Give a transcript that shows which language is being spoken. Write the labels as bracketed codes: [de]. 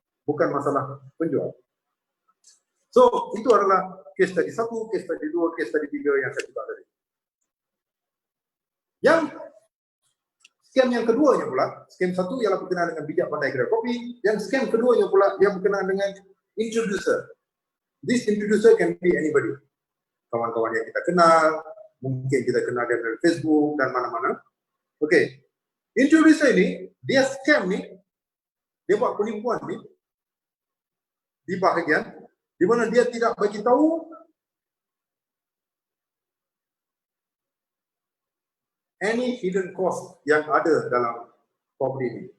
[ms] Bukan masalah penjual. So, itu adalah kes tadi 1, kes tadi 2, kes tadi 3 yang saya cakap tadi. Yang scam yang keduanya pula, scam 1 ialah berkenaan dengan bijak pandai kedai kopi. Yang scam keduanya pula, dia berkenaan dengan introducer. [en] This introducer can be anybody. [ms] Kawan-kawan yang kita kenal, mungkin kita kenal dia dari Facebook dan mana-mana. Okey. Introducer ini, dia scam ni, dia buat penipuan ni di bahagian di mana dia tidak bagi tahu [en] any hidden cost [ms] yang ada dalam property ini.